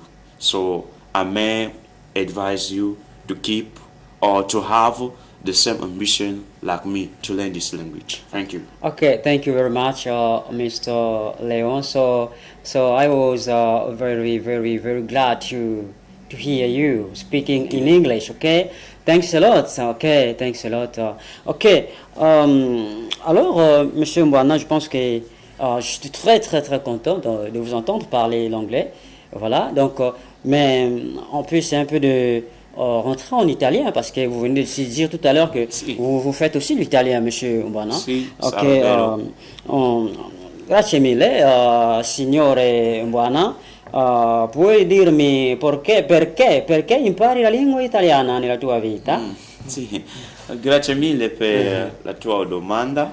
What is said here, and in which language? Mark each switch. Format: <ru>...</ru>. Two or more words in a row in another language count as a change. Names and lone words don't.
<en>So I may advise you to keep or to have the same ambition like me to learn this language. Thank you. Okay, thank you very much, Mr. Leon. So I was very glad to hear you speaking in English. Okay, thanks a lot. Okay, thanks a lot.</en> <fr>Ok, alors, Monsieur Mbouana, je pense que je suis très content de vous entendre parler l'anglais. Voilà, donc, mais en plus, c'est un peu de rentrer en italien parce que vous venez de dire tout à l'heure que vous faites aussi l'italien, Monsieur Mbouana.</fr> <it>Si, ok, grazie mille, signore Mbouana. Puoi dirmi perché impari la lingua italiana nella tua vita? Sì, grazie mille per la tua domanda.</it>